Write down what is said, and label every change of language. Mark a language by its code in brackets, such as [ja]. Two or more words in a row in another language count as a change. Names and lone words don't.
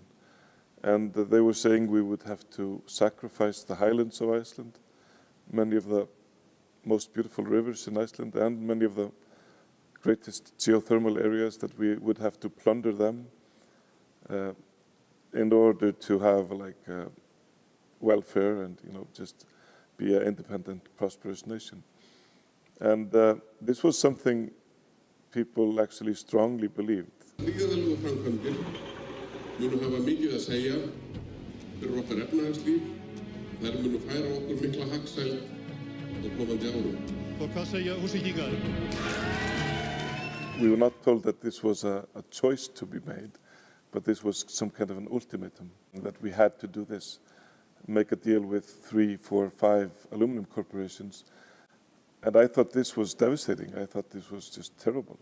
[en] And they were saying we would have to sacrifice the highlands of Iceland, many of the most beautiful rivers in Iceland, and many of the greatest geothermal areas, that we would have to plunder them in order to have welfare and just be an independent, prosperous nation. And this was something people actually strongly believed. [is] Gríðarlegu framkvæmdir munu hafa mikið að segja fyrir okkar efnahagslíf Þær munu færa okkur mikla hagsæld á komandi árum. Og hvað segja Húsvíkingar? [en] We were not told that this was a choice to be made, but this was some kind of an ultimatum, that we had to do this, make a deal with 3, 4, 5 aluminum corporations. And I thought this was devastating. I thought this was just terrible.